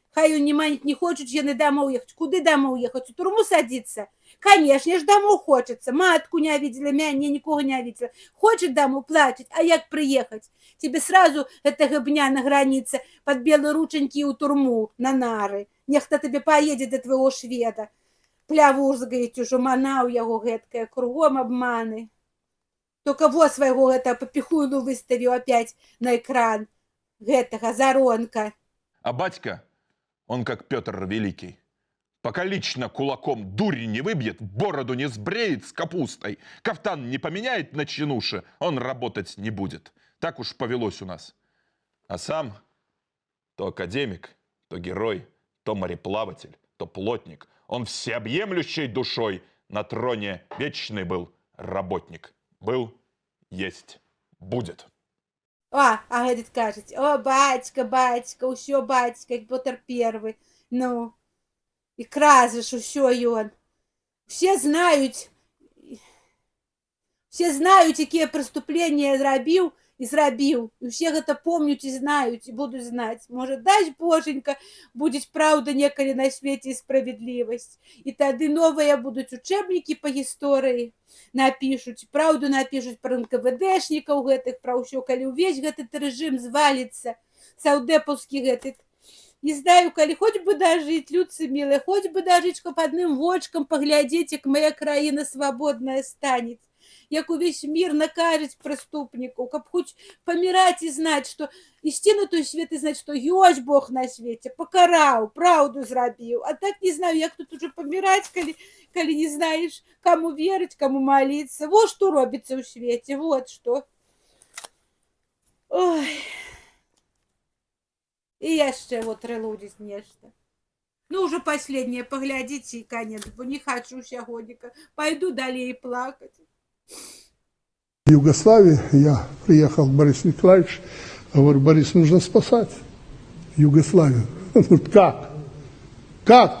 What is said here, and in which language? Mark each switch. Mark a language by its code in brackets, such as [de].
[be] Хай не хочуць яны дамоў ехаць. Куды дамоў ехаць? У турму садзіцца? Канешне ж, дамоў хочацца. Матку не видела, мяне нікога не видела. Хочуць дамоў, плачуць. А як прыехаць? [ru] Тебе сразу [be] гэтага дня на граніцы [ru] под белые рученькі [be] ў турму на нары. [ru] Нехта тебе поедет до твоего шведа. [be] Плявузгаець ужо, мана ў яго гэткая, кругом обманы. Только во свайго гэтага папіхуйну выставіў опять на экран гэтага Заронка. [ru] А батька, он как Петр Великий, пока лично кулаком дурь не выбьет, бороду не сбреет с капустой, кафтан не поменяет на чинуши, он работать не будет. Так уж повелось у нас. А сам то академик, то герой, то мореплаватель, то плотник. Он всеобъемлющей душой на троне вечный был работник. Был, есть, будет. [be] А этот кажет, о, батька, усё батька, як Петр Первый. Ну, і кразиш усё ён. Все знают, якія преступления зрабіў, і ўсе гэта помнюць і знаюць, і будуць знаць. Можа, дай Боженька, будзе праўда некалі на свеце і справядлівасць. І тады новыя будуць учэбнікі па гісторыі напішуць, праўду напішуць пра НКВДшнікаў гэтых, пра ўсё, калі ўвесь гэты рэжым зваліцца, саўдэпаўскі гэты. Не знаю, калі хоць бы дажыць, людцы мілыя, хоць бы дажыць, каб адным вочкам паглядзець, як [ru] моя краіна свабодная станет. [be] Як увесь мир [ru] накажет преступников, каб хоть помирать и знать, что [be] ісці на той свет [ru] и знать, что [be] ёсць Бог на свете, покараў, правду зрабіў. [ru] А так не знаю, як тут уже помирать, калі не знаешь, кому верить, кому молиться. Вот что робится в свете, вот что. Ой. [be] И яшчэ вот рэлудзіць нешта. [ru] Ну, уже последнее, поглядите и конец, бо не хочу сягонніка. Пойду далее плакать. В Югославии я приехал к Борису Николаевичу, говорю, Борис, нужно спасать Югославию. Он говорит, как? Как?